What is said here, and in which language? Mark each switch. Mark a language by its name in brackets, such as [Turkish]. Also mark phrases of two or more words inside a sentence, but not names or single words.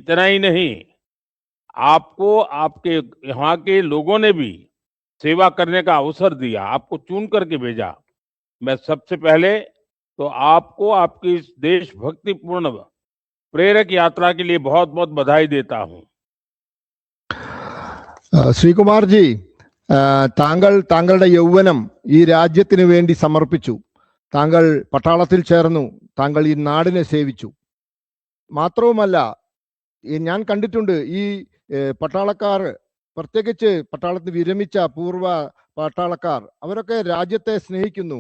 [Hindi] इतना ही नहीं, आपको आपके यहाँ के लोगों ने भी सेवा करने का अवसर दिया, आपको चुन करके भेजा। मैं सबसे पहले तो आपको आपकी इस देशभक्तिपूर्ण प्रेरक यात्रा के लिए बहुत-बहुत बधाई देता हूं। [Malayalam] ശ്രീകുമാർജി, താങ്കളുടെ യൗവനം ഈ രാജ്യത്തിന് വേണ്ടി സമർപ്പിച്ചു. താങ്കൾ പട്ടാളത്തിൽ ചേർന്നു. താങ്കൾ ഈ നാടിനെ സേവിച്ചു. മാത്രവുമല്ല, ഞാൻ കണ്ടിട്ടുണ്ട് ഈ പട്ടാളക്കാർ, പ്രത്യേകിച്ച് പട്ടാളത്തിൽ വിരമിച്ച പൂർവ്വ പട്ടാളക്കാർ, അവരൊക്കെ രാജ്യത്തെ സ്നേഹിക്കുന്നു.